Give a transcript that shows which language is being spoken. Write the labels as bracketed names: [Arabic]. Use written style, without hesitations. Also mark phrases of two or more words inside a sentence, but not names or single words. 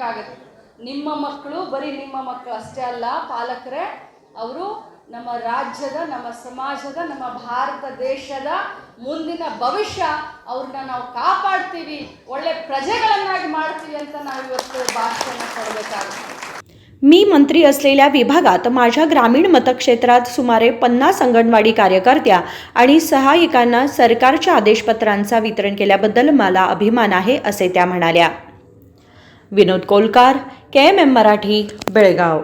[Kannada] ನಿಮ್ಮ ಮಕ್ಕಳು ಬರೀ ನಿಮ್ಮ ಮಕ್ಕಳು ಅಷ್ಟೇ ಅಲ್ಲ ಪಾಲಕರೇ, ಅವರು ನಮ್ಮ ರಾಜ್ಯದ, ನಮ್ಮ ಸಮಾಜದ, ನಮ್ಮ ಭಾರತ ದೇಶದ ಮುಂದಿನ ಭವಿಷ್ಯ ಅವ್ರನ್ನ ನಾವು ಕಾಪಾಡ್ತೀವಿ, ಒಳ್ಳೆ ಪ್ರಜೆಗಳನ್ನಾಗಿ ಮಾಡ್ತೀವಿ ಅಂತ ನಾವು ಇವತ್ತು ಭಾಷಣ ಕೊಡಬೇಕಾಗುತ್ತೆ. [Marathi] मी मंत्री असलेल्या विभागात माझ्या ग्रामीण मतक्षेत्रात सुमारे 50 अंगणवाडी कार्यकर्त्या आणि सहायिकांना सरकारच्या आदेशपत्रांचा वितरण केल्याबद्दल मला अभिमान आहे, असे त्या म्हणाल्या. विनोद कोलकार, KMM मराठी, बेळगाव.